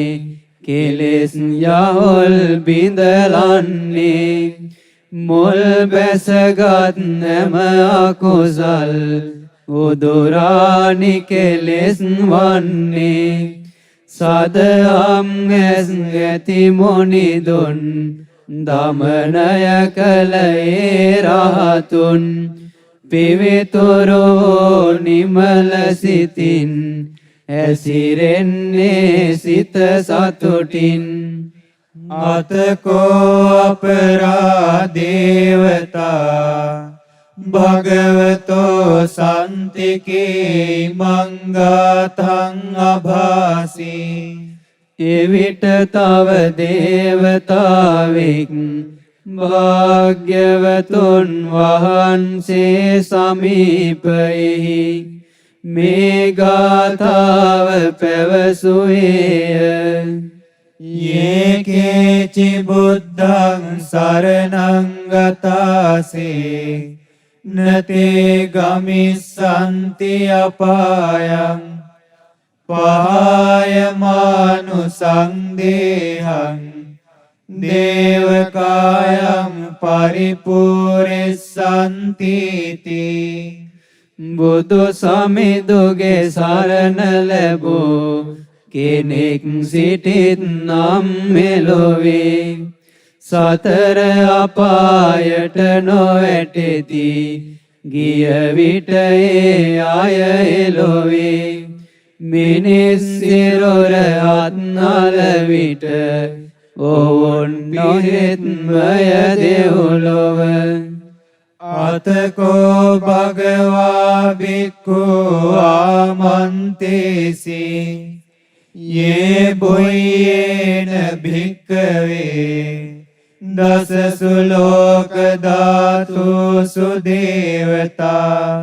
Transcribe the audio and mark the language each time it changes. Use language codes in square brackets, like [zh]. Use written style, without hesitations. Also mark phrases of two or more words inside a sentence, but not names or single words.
[si] කෙලෙස් යහොල් බිඳලන්නේ මුල් බැසගත් නැම අකුසල් උදුරානි කෙලෙස් වන්නේ සදහම් ඇස් ඇති මුනිදුන් දමනය කළ ඒ රහතුන් පිවිතුරෝ නිමල සිතින් ඇසිරෙන්නේ සිත සතුටින් [pi] අතකෝ අපරාදේවතා භගවතෝ සන්තිකේ මංගාතං අභාසී [si] එවිට තව දේවතාවෙක් භාග්‍යවතුන් වහන්සේ සමීපයෙහි මේ ගාථාව පැවසුවේය [pi] යේකේචි බුද්ධං සරණං ගතාසේ නතේ ගමිස්සන්ති අපායං පහායමානු සංදේහං දේවකායං පරිපූර්ණසන්තිති [si] බුදු සමිඳුගේ සරණ ලැබූ කෙනෙක් සිටිත් නම් මෙලොවේ සතර අපායට නොවැටෙති ගිය විට ඒ අය එලොවේ මිනිස් සිරුර අත්නල විට ඔවුන් නොහෙත්මය දෙව්ලොව [pi] අතකෝ භගවා බික්ඛු ආමන්තේසි යේ බුයේන භික්ඛවේ දසසු ලෝක ධාතුසු දේවතා